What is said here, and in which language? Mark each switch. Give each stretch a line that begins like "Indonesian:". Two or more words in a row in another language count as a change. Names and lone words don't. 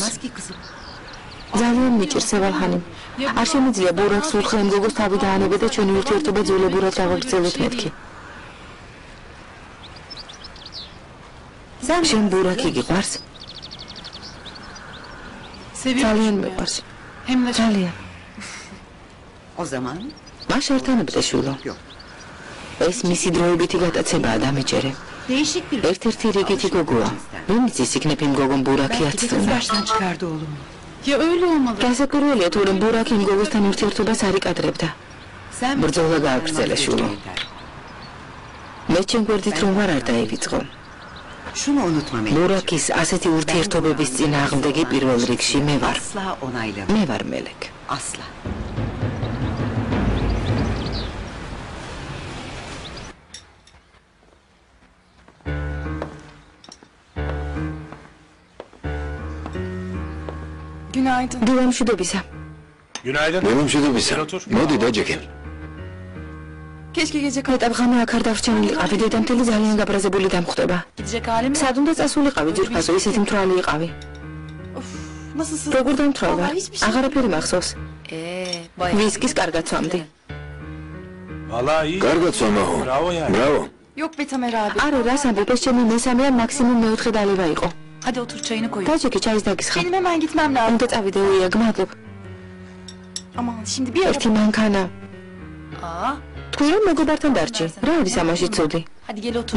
Georgian: ძალიან მიჭირს სევალჰანი. არ შემიძლია ბურაკს უთხრა იმ გოგოს თავი დაანებე და ჩვენი ურთიერთობა ძვლებურად დავაგრძელოთ მეთქი. შენ ბურაკი გიყვარს? ძალიან მიყვარს. ძალიან.
Turkish: O zaman?
Georgian: მას ერთანებდე შვილო. ეს მისი დროებითი გატაცებაა დამიჯერე. ერთ-ერთი რიგითი გოგოა. ვინ იცის იქნებ იმ გოგომ ბურაკი აცდონა. გასაკვირველია თუ რომ ბურაკი იმ გოგოსთან ურთიერთობას არ იკადრებდა. ბრძოლა გააგრძელა შვილო. მე ჩემ გვერდით რომ ვარ არ დაივიწყო. ბურაკის ასეთი ურთიერთობების წინააღმდეგი პირველ რიგში მე ვარ. მე ვარ მელეკ.
Turkish: Asla. Günaydın. Günaydın. Günaydın.
Georgian: მოდი დაჯექე.
Turkish: Keşke gece
Georgian: მეტად ღამე აქ არ დავრჩენილიყავი, დედამთილი ძალიან გაბრაზებული დამხვდება.
Turkish: gidecek halim yok.
Georgian: სად უნდა წასულიყავი ძირფასო, ისეთი მთვრალი იყავი.
Turkish: Nasılsın?
Georgian: როგორ დამთვრალვა? აღარაფერი მახსოვს.
Turkish: Bayağı.
Georgian: ვისკის კარგად ვამდი.
Turkish: Vallahi iyi.
Georgian: კარგად სვამაო.
Turkish: Bravo yani.
Georgian: ბრავო.
Turkish: Yok be Tamer abi.
Georgian: არა, რას ამბობ, ეს ჩემი მესამე ან მაქსიმუმ მეოთხე დალევა იყო.
Turkish: Hadi otur çayını koy.
Georgian: დაჯექე ჩაის დაგისხა.
Turkish: Benim hemen gitmem lazım.
Georgian: უნდა წავიდე უია, გმადლობ.
Turkish: Aman şimdi bir ara.
Georgian: ერთი მანქანა. Aa. თქვი რომ მეგობართან დარჩი. რა არის ამაში ცუდი?
Turkish: Hadi gel otur.